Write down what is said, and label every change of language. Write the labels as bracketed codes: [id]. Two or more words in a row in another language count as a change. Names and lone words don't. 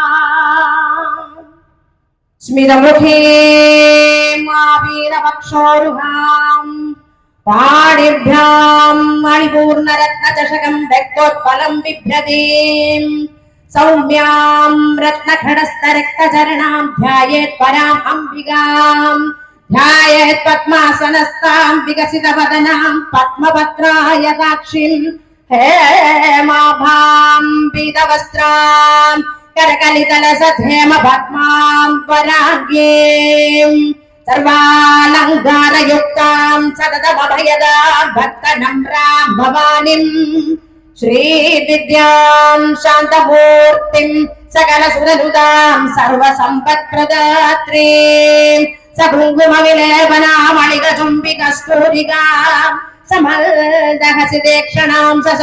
[sa] സ്മിതമുഖീമാവീരവക്ഷോരുഹാം പാണിഭ്യാം മണിപൂർണരത്നചഷകം രക്തോത്പലം ബിഭ്രതീം സൗമ്യാം രത്നഘടസ്ഥരക്തചരണാം ധ്യായേത് പരാം അംബികാം ധ്യായേത് പത്മാസനസ്ഥാം വികസിതവദനാം പത്മപത്രായതാക്ഷിം ഹേമാഭാം പീതവസ്ത്രാം करकलितलसधेमपद्मां पराग्यें सर्वालङ्कारयुक्तां सततमभयदां भक्तनम्रां भवानीं श्रीविद्यां शान्तमूर्तिं सकलसुरनुदां सर्वसम्पत्प्रदात्रीं सकुङ्कुमविलेपनामणिकचुम्बिकस्तूरिकां समल्दहसिदेक्षणां